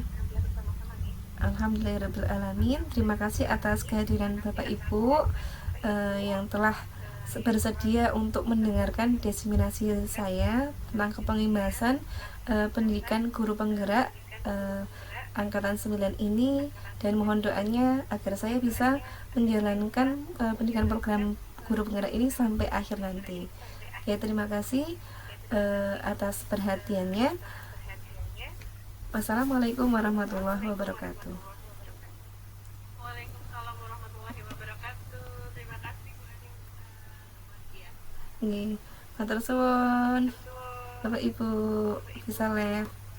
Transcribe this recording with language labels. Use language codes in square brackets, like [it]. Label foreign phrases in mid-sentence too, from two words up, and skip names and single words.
[id] Alhamdulillahirrabbilalamin. Terima kasih atas kehadiran Bapak Ibu yang telah bersedia untuk mendengarkan diseminasi saya tentang kepengimbasan pendidikan guru penggerak angkatan 9 ini, dan mohon doanya agar saya bisa menjalankan pendidikan program guru penggerak ini sampai akhir nanti. Ya, terima kasih atas perhatiannya. [ar] والسلام عليكم ورحمة الله وبركاته. وعليكم السلام ورحمة الله وبركاته. [id] Terima kasih Bu Anissa. [jv] Nggih, matur suwun. [id] Bapak Ibu bisa live.